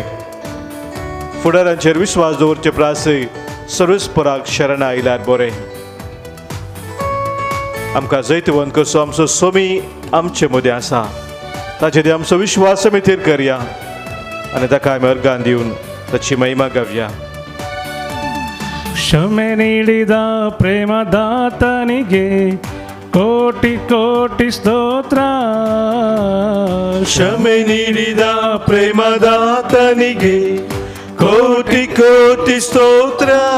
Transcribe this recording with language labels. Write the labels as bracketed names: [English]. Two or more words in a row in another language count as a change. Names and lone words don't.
[Konkani] फुडाऱ्यांचेर विश्वास दवरचे परस सर्वेस्पराक शरण आयल्यार बरें. आमकां जैतवंत कसो आमचो स्वामी आमचे मदें आसा, ताचेर आमचो विश्वास आमी थीर करया आनी ताका आमी अर्गां दिवन ताची महिमा गावया. [Kannada] ಕ್ಷಮೆ ನೀಡಿದ ಪ್ರೇಮದಾತನಿಗೆ ಕೋಟಿ ಕೋಟಿ ಸ್ತೋತ್ರ. ಕ್ಷಮೆ ನೀಡಿದ ಪ್ರೇಮದಾತನಿಗೆ ಕೋಟಿ ಕೋಟಿ ಸ್ತೋತ್ರ.